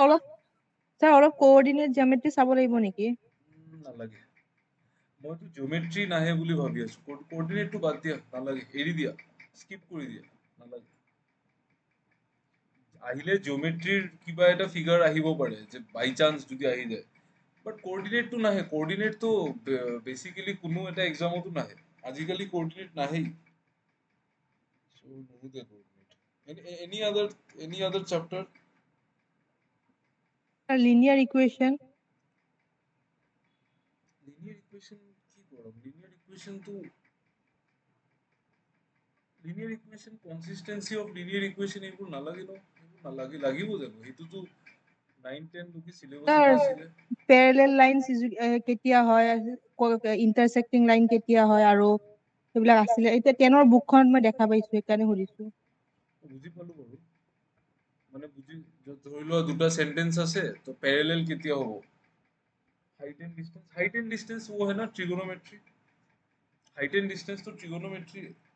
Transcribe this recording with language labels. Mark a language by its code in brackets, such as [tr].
[as] অলপ স্যার অলপ কোঅৰ্ডিনেট জিঅমেট্ৰি চাব লাগিব নেকি? নালাগে, মইতো জিঅমেট্ৰি নাহে বুলি ভাবি আছো, কোঅৰ্ডিনেটটো বাদ দিয়া, নালাগে, এৰি দিয়া, স্কিপ কৰি দিয়া, নালাগে। আহিলে জিঅমেট্ৰিৰ কিবা এটা ফিগাৰ আহিব পাৰে, যে বাই চান্স যদি আহি যায়, বাট কোঅৰ্ডিনেটটো নাহে। কোঅৰ্ডিনেটটো বেসিক্যালি কোনো এটা এক্সামতো নাহে, আজিকালি কোঅৰ্ডিনেট নাহেই। [en] So no the coordinate. Any other chapter? [as] Sir linear equation. Linear equation কি পড়াবো? Linear equation, consistency of linear equation, এইবোৰ নালাগে ন? এইবোৰ নালাগে, লাগিব জানো? এইটোতো 9-10 লৈকে চিলেবাছত স্যার নাছিলে। প্যারালেল লাইনস কেতিয়া হয়, ইন্টাৰসেক্টিং লাইন কেতিয়া হয়, আৰু সেইবিলাক আছিলে। এতিয়া 10ৰ বুকখনত মই দেখা পাইছো, সেইকাৰণে সুধিছো। বুজি পালো বাৰু, মানে ধৰি লোৱা দুটা সেন্টেন্স আছে, তো প্যারেলাল কেতিয়া হ'ব? [hi] হাইট एंड डिस्टेंस वो है ना ट्रिगोनोमेट्री, हाइट एंड डिस्टेंस तो ट्रिगोनोमेट्री है।